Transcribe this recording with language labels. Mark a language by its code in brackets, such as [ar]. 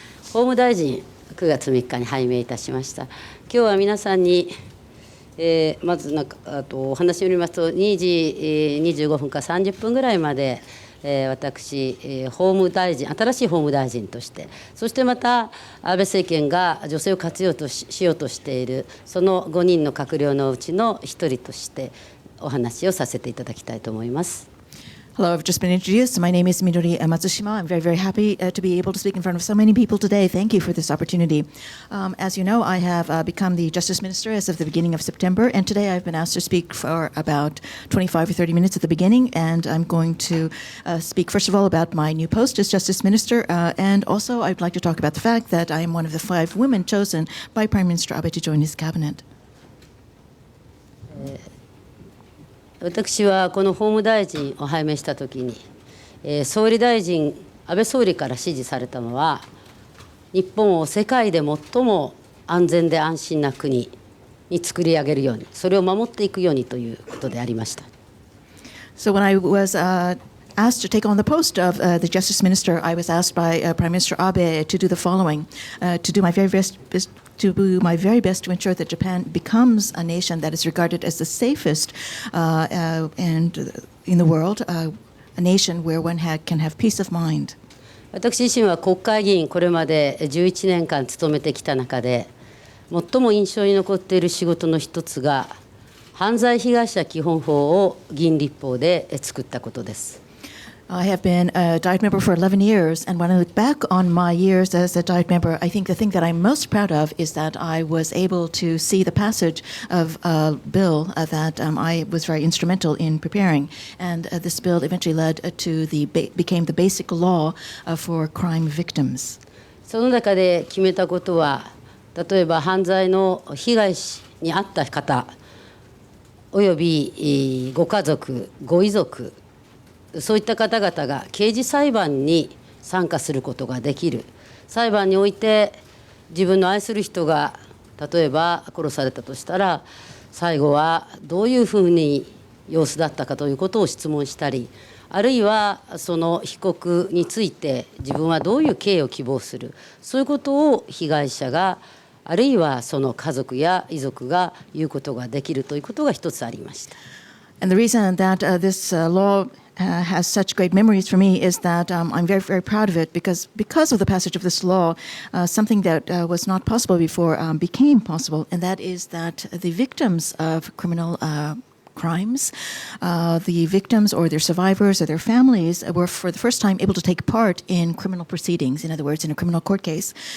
[ja] 法務大臣、9月3日に拝命いたしました。今日は皆さんに、まずお話によりますと、2時25分か30分ぐらいまで、私、法務大臣、新しい法務大臣として、そしてまた安倍政権が女性を活用しようとしている、その5人の閣僚のうちの1人として、お話をさせていただきたいと思います。 [en] Hello, I've just been introduced. My name is Midori Matsushima. I'm very, very happy to be able to speak in front of so many people today. Thank you for this opportunity. As you know, I have become the Justice Minister as of the beginning of September, and today I've been asked to speak for about 25 or 30 minutes at the beginning, and I'm going to speak first of all about my new post as Justice Minister, and also I'd like to talk about the fact that I am one of the 5 women chosen by Prime Minister Abe to join his cabinet. [ja] 私はこの法務大臣を拝命したときに、総理大臣、安倍総理から指示されたのは、日本を世界で最も安全で安心な国に作り上げるように、それを守っていくようにということでありました。 [en] So when I was asked to take on the post of the Justice Minister, I was asked by Prime Minister Abe to do the following, to do my very best to ensure that Japan becomes a nation that is regarded as the safest and in the world, a nation where one can have peace of mind. [ja] 私自身は国会議員、これまで11年間務めてきた中で、最も印象に残っている仕事の一つが、犯罪被害者基本法を議員立法で作ったことです。 [en] I have been a Diet member for 11 years, and when I look back on my years as a Diet member, I think the thing that I'm most proud of is that I was able to see the passage of a bill that I was very instrumental in preparing, and this bill eventually led to became the basic law for crime victims. [ja] その中で決めたことは、例えば犯罪の被害に遭った方、およびご家族、ご遺族、そういった方々が刑事裁判に参加することができる。裁判において自分の愛する人が例えば殺されたとしたら、最後はどういうふうに様子だったかということを質問したり、あるいはその被告について自分はどういう刑を希望する、そういうことを被害者があるいはその家族や遺族が言うことができるということが一つありました。 [en] And the reason that this law has such great memories for me is that I'm very, very proud of it because of the passage of this law, something that was not possible before became possible, and that is that the victims of criminal crimes, the victims or their survivors or their families were for the first time able to take part in criminal proceedings, in other words, in a criminal court case.